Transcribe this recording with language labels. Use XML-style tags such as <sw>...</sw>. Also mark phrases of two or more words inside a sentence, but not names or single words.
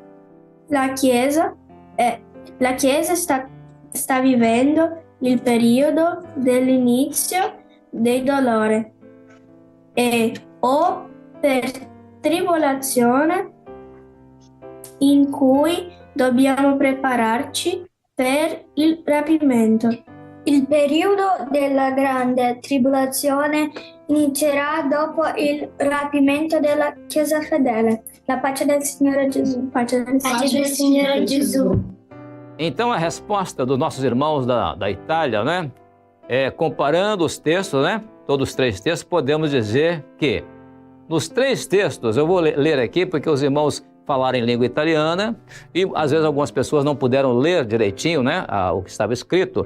<it>La Chiesa sta vivendo il periodo dell'inizio del dolore o per tribolazione in cui dobbiamo prepararci per il rapimento. Il periodo della grande tribolazione inizierà dopo il rapimento della Chiesa fedele. La pace del Signore Gesù. Pace del Signore Gesù.</it> <pt>Então a resposta dos nossos irmãos da Itália, né? Comparando os textos, né? Todos os 3 textos, podemos dizer que nos 3 textos, eu vou ler aqui porque os irmãos falaram em língua italiana e às vezes algumas pessoas não puderam ler direitinho, né, o que estava escrito.</pt>